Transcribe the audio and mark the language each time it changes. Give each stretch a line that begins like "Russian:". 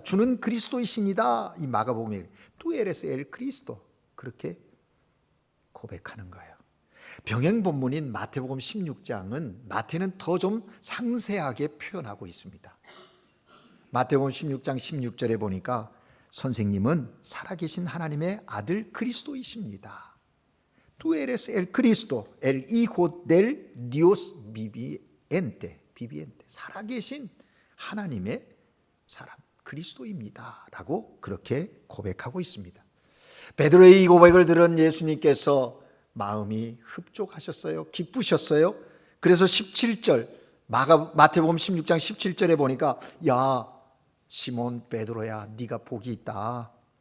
Korean: 주는 그리스도이십니다. 이 마가복음에
Spanish: 뚜 에레스 엘
Korean: 그리스도, 그렇게 고백하는 거예요. 병행 본문인 마태복음 16장은 마태는 더 좀 상세하게 표현하고 있습니다. 마태복음 16장 16절에 보니까 선생님은 살아계신 하나님의 아들 그리스도이십니다.
Spanish: Tú eres el Cristo, el Hijo del Dios viviente.
Korean: 살아계신 하나님의 사람 그리스도입니다 라고 그렇게 고백하고 있습니다. 베드로의 이 고백을 들은 예수님께서 마음이 흡족하셨어요. 기쁘셨어요. 그래서 17절 마태복음 16장 17절에 보니까 야 시몬 베드로야, 네가 복이 있다.